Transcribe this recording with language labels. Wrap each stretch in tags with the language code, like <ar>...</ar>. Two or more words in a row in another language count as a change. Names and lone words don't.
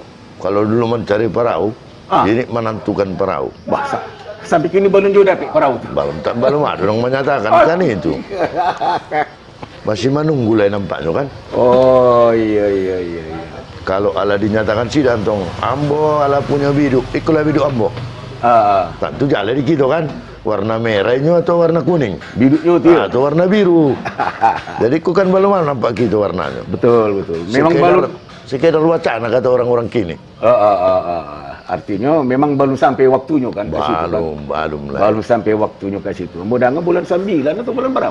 <id>Kalau dulu mencari perahu, ini menentukan perahu. Bahasa sampai kini belum juga dapat perahu. Belum ada orang menyatakan kan itu. Masih menunggu lah nampaknya kan. Oh iya.</id> <min>Kalau ala dinyatakan sidang tong, ambo ala punya biduk, ikulah biduk ambo.</min> <id>Tentu jalan di kita kan, warna merahnya atau warna kuning, biduknya itu atau warna biru. Jadi ku kan belum nampak gitu warnanya. Betul. Memang sekedar wacana kata orang-orang kini. Artinya memang belum sampai waktunya kan? Belum sampai waktunya ke situ. Mudah-mudahan bulan 9 atau bulan berapa?</id>